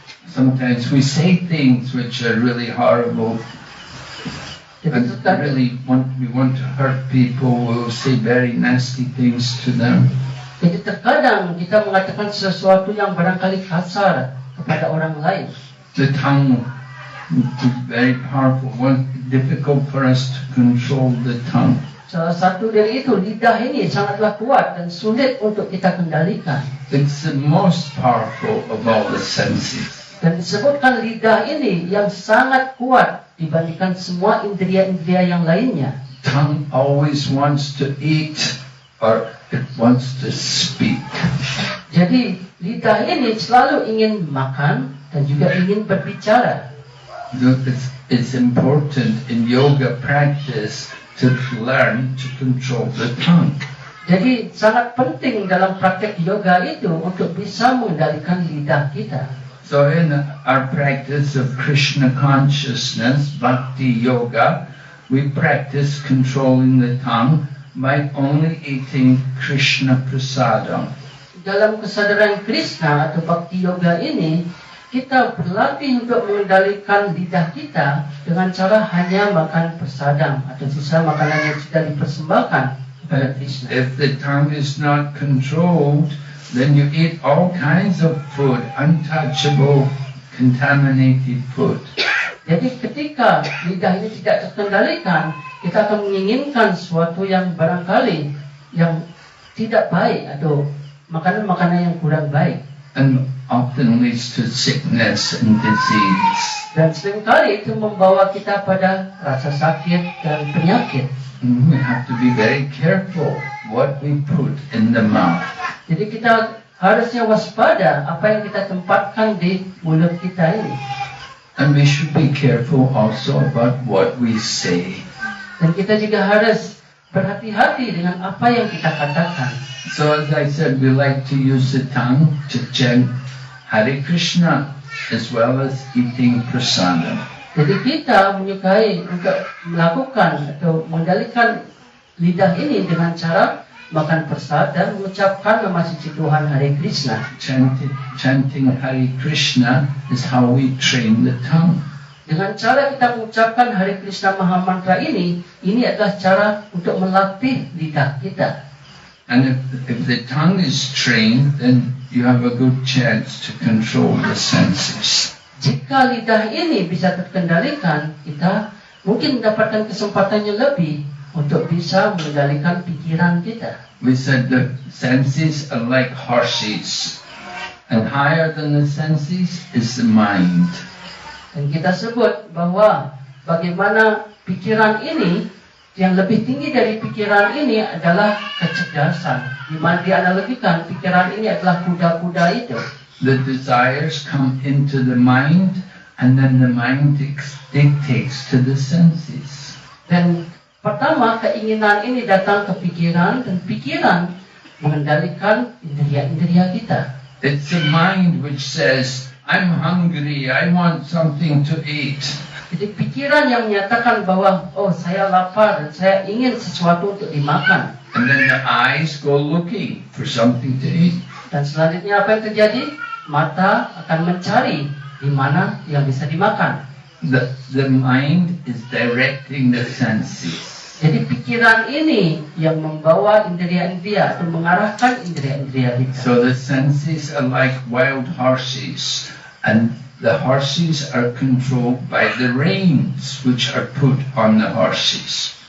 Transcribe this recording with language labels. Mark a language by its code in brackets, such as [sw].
[en] Sometimes we say things which are really horrible, and we want to hurt people. We'll say very nasty things to them. [id] Jadi terkadang kita mengatakan sesuatu yang barangkali kasar kepada orang lain. [en] The tongue is very powerful. It's difficult for us to control the tongue. [id] Salah satu dari itu, lidah ini sangatlah kuat dan sulit untuk kita kendalikan. [en] It's the most powerful of all the senses. [id] Dan disebutkan lidah ini yang sangat kuat dibandingkan semua indria-indria yang lainnya. [en] Tongue always wants to eat or it wants to speak. [id] Jadi lidah ini selalu ingin makan dan juga ingin berbicara. [en] It's important in yoga practice to learn to control the tongue. [id] Jadi sangat penting dalam praktek yoga itu untuk bisa mengendalikan lidah kita. [en] So in our practice of Krishna consciousness, bhakti yoga, we practice controlling the tongue by only eating Krishna prasadam. [id] Dalam kesadaran Krishna atau bhakti yoga ini, kita berlatih untuk mengendalikan lidah kita dengan cara hanya makan prasadam atau sisa makanan yang sudah dipersembahkan kepada Krishna. [en] If the tongue is not controlled, then you eat all kinds of food, untouchable, contaminated food. [id] Jadi ketika lidah ini tidak terkendalikan, kita akan menginginkan sesuatu yang barangkali yang tidak baik atau makanan-makanan yang kurang baik. [en] And often leads to sickness and disease. [id] Dan seringkali itu membawa kita pada rasa sakit dan penyakit. [en] And we have to be very careful what we put in the mouth. [id] Jadi kita harusnya waspada apa yang kita tempatkan di mulut kita ini. [en] And we should be careful also about what we say. [id] Dan kita juga harus berhati-hati dengan apa yang kita katakan. [en] So as I said, we like to use the tongue to chant Hare Krishna as well as eating prasadam. [id] Jadi kita menyukai untuk melakukan atau mengendalikan lidah ini dengan cara makan prasad dan mengucapkan nama suci Tuhan Hare Krishna. [en] Chanting Hare Krishna is how we train the tongue. [id] Dengan cara kita mengucapkan Hare Krishna Maha Mantra ini adalah cara untuk melatih lidah kita. [en] And if the tongue is trained, then you have a good chance to control the senses. [id] Jika lidah ini bisa terkendalikan, kita mungkin mendapatkan kesempatan yang lebih untuk bisa mengendalikan pikiran kita. [en] We said the senses are like horses, and higher than the senses is the mind. [id] Dan kita sebut bahwa bagaimana pikiran ini, yang lebih tinggi dari pikiran ini adalah kecerdasan. Di mana dianalogikan pikiran ini adalah kuda-kuda itu. [en] The desires come into the mind, and then the mind dictates to the senses. [id] Dan pertama, keinginan ini datang ke pikiran, dan pikiran mengendalikan indria-indria kita. [en] It's the mind which says, I'm hungry, I want something to eat. [id] Jadi pikiran yang menyatakan bahwa, oh saya lapar dan saya ingin sesuatu untuk dimakan. [en] And then the eyes go looking for something to eat. [id] Dan selanjutnya apa yang terjadi? Mata akan mencari di mana yang bisa dimakan. [en] The mind is directing the senses. [id] Jadi pikiran ini yang membawa indria-indria atau mengarahkan indria-indria kita. [en] So the senses are like wild horses, and the horses are controlled by the reins which are put on the horses.